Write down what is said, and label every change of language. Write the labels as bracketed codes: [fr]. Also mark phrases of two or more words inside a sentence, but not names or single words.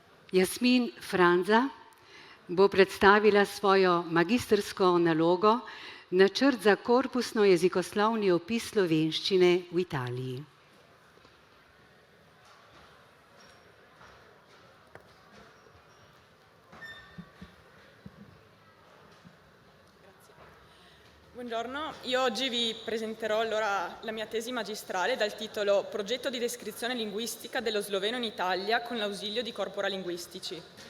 [sl] Jasmin Franza bo predstavila svojo magistrsko nalogo Načrt za korpusno jezikoslovni opis slovenščine v Italiji. [it] Buongiorno, io oggi vi presenterò allora la mia tesi magistrale dal titolo Progetto di descrizione linguistica dello sloveno in Italia con l'ausilio di corpora linguistici.